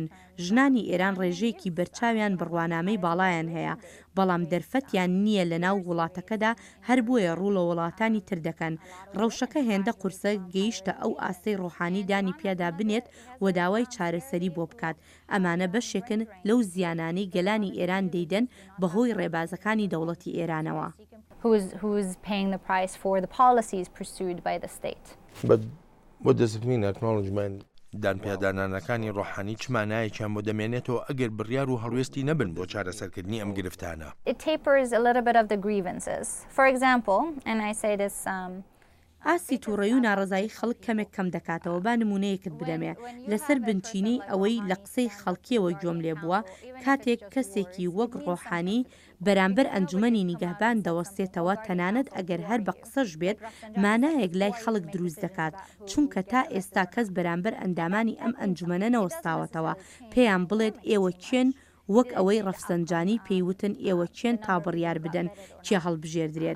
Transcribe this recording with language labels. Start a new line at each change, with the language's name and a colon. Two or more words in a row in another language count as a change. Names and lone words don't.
Central Kurdish: ژنانی ئێران ڕێژەیەکی بەرچاویان بڕوانامەی باڵایان هەیە، بەڵام دەرفەتیان نییە لە ناو وڵاتەکەدا هەر بۆیە ڕوو لە وڵاتانی تر دەکەن. ڕەوشەکە هێندە قورسە گەیشتە ئەو ئاستەی ڕۆحانی دانی پیادا بنێت و داوای چارەسەری بۆ بکات. ئەمانە بەشێکن لەو زیانانەی گەلانی ئێران دەیدەن بەهۆی ڕێبازەکانی دەوڵەتی ئێرانەوە.
English: Who is paying the price for the policies pursued by the state. But what does it mean, acknowledgement?
Central Kurdish: دانپێدانانەکانی ڕۆحانی چمانایەکیان بۆ دەمێنێتەوە ئەگەر بڕیار و هەڵوێستی نەبن بۆ چارەسەرکردنی ئەم گرفتانە.
English: It tapers a little bit of the grievances. For example, and I say this
Central Kurdish: ئاسی تووڕێی و ناڕزایی خەڵک کەمێک کەم دەکاتەوە. با نمونەیەکت بدەمێ لەسەر بنچینی ئەوەی لە قسەی خەڵکیەوە گوێم لێ بووە کاتێک کەسێکی وەک ڕۆحانی بەرامبەر ئەنجومەنی نیگەهبان دەوەستێتەوە تەنانەت ئەگەر هەر بە قسەش بێت مانایەک لای خەڵک دروست دەکات، چونکە تا ئێستا کەس بەرامبەر ئەندامانی ئەم ئەنجومەنە نەوەستاوەتەوە پێیان بڵێت ئێوە کێن وەک ئەوەی ڕەفسەنجانی پێیوتن ئێوە چێن تا بڕیار بدەن کێ هەڵبژێردرێت.